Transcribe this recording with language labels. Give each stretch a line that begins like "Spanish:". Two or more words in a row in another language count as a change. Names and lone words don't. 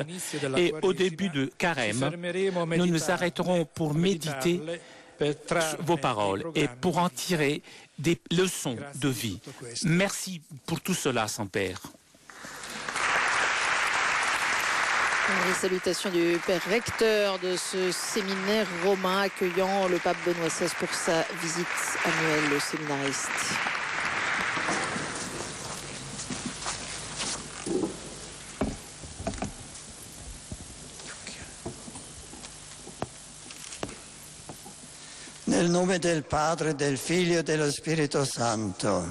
French: Et au début de Carême, nous nous arrêterons pour méditer vos paroles et pour en tirer des leçons de vie. Merci pour tout cela, Saint-Père. Les salutations du Père recteur de ce séminaire romain accueillant le pape Benoît XVI pour sa visite annuelle au séminariste.
Italian: Nel nome del Padre, del Figlio e dello Spirito Santo.